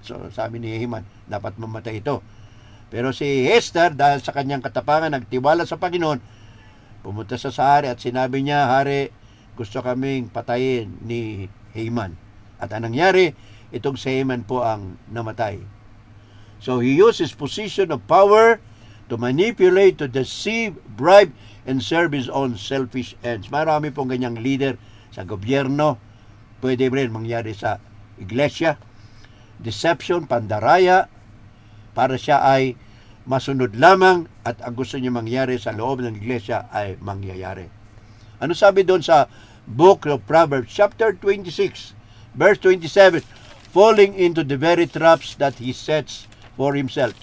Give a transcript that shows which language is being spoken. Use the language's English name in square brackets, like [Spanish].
[Filipino] So sabi ni Haman, dapat mamatay ito. Pero si Esther, dahil sa kanyang katapangan, nagtiwala sa Panginoon, pumunta sa hari at sinabi niya, hari, gusto kaming patayin ni Haman. At anong nangyari? Itong si Haman po ang namatay. [English] So he used his position of power to manipulate, to deceive, bribe, and serve his own selfish ends. [Filipino] Marami pong ganyang leader sa gobyerno. Pwede rin mangyari sa iglesia. Deception, pandaraya, para siya ay masunod lamang at ang gusto niya mangyari sa loob ng iglesia ay mangyayari. Ano sabi doon sa [English] Book of Proverbs, chapter 26, verse 27, falling into the very traps that he sets for himself.